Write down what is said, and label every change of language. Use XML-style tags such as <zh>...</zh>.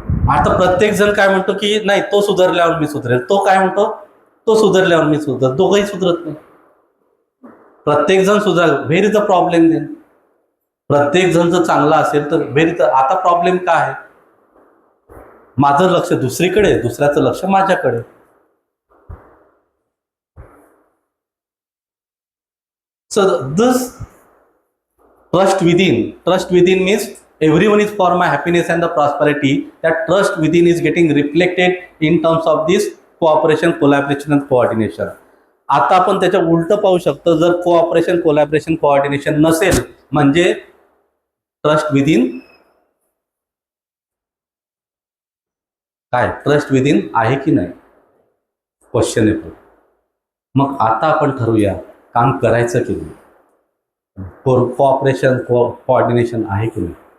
<mr>आता प्रत्येक जण काय म्हणतो की नाही तो सुधारल्यावर मी सुधरेल, तो काय म्हणतो तो सुधारल्यावर मी सुधरेल, दोघंही सुधरत नाही. प्रत्येक जण सुधारेल,</mr> <en>Where is the problem then.</en> <mr>प्रत्येक जण जर चांगला असेल तर</mr> <en>where is</en> <mr>आता प्रॉब्लेम काय आहे. माझं लक्ष दुसरीकडे, दुसऱ्याचं लक्ष माझ्याकडे.</mr> <en>So this trust within means everyone is for my happiness and the prosperity. That trust within is getting reflected in terms of this cooperation, collaboration and coordination.</en> <mr>आता आपण त्याच्या उलट पाहू शकतो. जर कोऑपरेशन, कोलॅबरेशन, कोऑर्डिनेशन नसेल म्हणजे ट्रस्ट विदिन काय, ट्रस्ट विदिन आहे की नाही, क्वेश्चनेबल. मग आता आपण ठरवूया काम करायचं की नाही, कोऑपरेशन कोऑर्डिनेशन आहे की नाही.</mr>